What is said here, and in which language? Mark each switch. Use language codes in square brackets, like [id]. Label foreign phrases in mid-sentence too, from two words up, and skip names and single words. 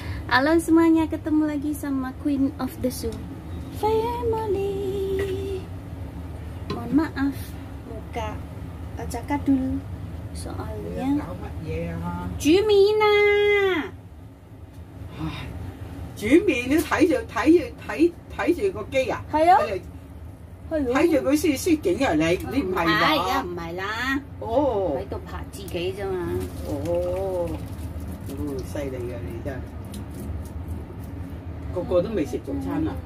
[id] Halo semuanya, ketemu lagi sama Queen of the Zoo Family. Mohon maaf, muka cakadul soalnya Jumina. [yue] 煮麵都睇住個機啊！係啊，睇住佢先攝景啊！你唔係嘛？而家唔係啦，哦，喺度拍自己啫嘛。哦，犀利㗎你真係，個個都未食早餐啊！